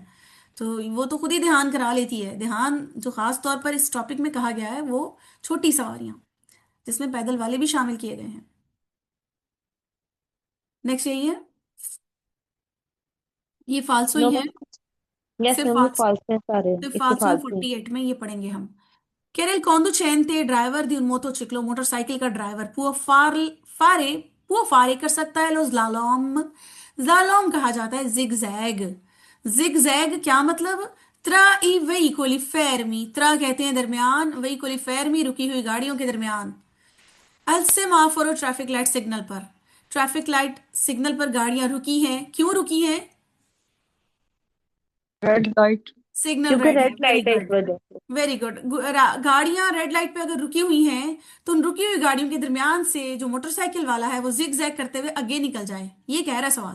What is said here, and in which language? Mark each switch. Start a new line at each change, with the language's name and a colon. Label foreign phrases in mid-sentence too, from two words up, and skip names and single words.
Hindi: तो वो तो खुद ही ध्यान करा लेती है। ध्यान जो खास तौर पर इस टॉपिक में कहा गया है वो छोटी सवारियां जिसमें पैदल वाले भी शामिल किए गए हैं। नेक्स्ट यही है, ये फालसो ही
English: नो
Hindi: है।
English: ma'am. yes
Hindi: सिर्फ मैम, ये
Italian: फालसो,
Hindi: फॉल्स हैं सारे, सिर्फ इसके
Italian: फालसो
Hindi: फाल्स हैं। 48 में ये पढ़ेंगे हम।
Italian: Quer conducente
Hindi: ड्राइवर
Italian: di un motociclo
Hindi: मोटरसाइकिल का ड्राइवर
Italian: può fare può fare
Hindi: कर सकता है
Italian: lo slalom.
Hindi: स्लालोम कहा जाता है
English: zig zag. zig zag
Hindi: क्या मतलब?
Italian: tra i veicoli fermi,
Hindi: त्रा कहते हैं दरमियान,
Italian: veicoli fermi
Hindi: रुकी हुई गाड़ियों के दरमियान।
Italian: al semaforo
English: traffic light signal
Hindi: पर,
English: traffic light signal
Hindi: पर गाड़ियां रुकी हैं, क्यों रुकी हैं?
English: red light.
Hindi: सिग्नल क्योंकि रेड है,
English: रेड वेरी
Hindi: लाइट है इस
English: गुड।
Hindi: वजह से।
English: very good.
Hindi: गाड़ियां
English: red light
Hindi: पे अगर रुकी हुई हैं तो उन रुकी हुई गाड़ियों के दरमियान से जो मोटरसाइकिल वाला है वो
English: zig zag
Hindi: करते हुए आगे निकल जाए, ये कह रहा है सवाल।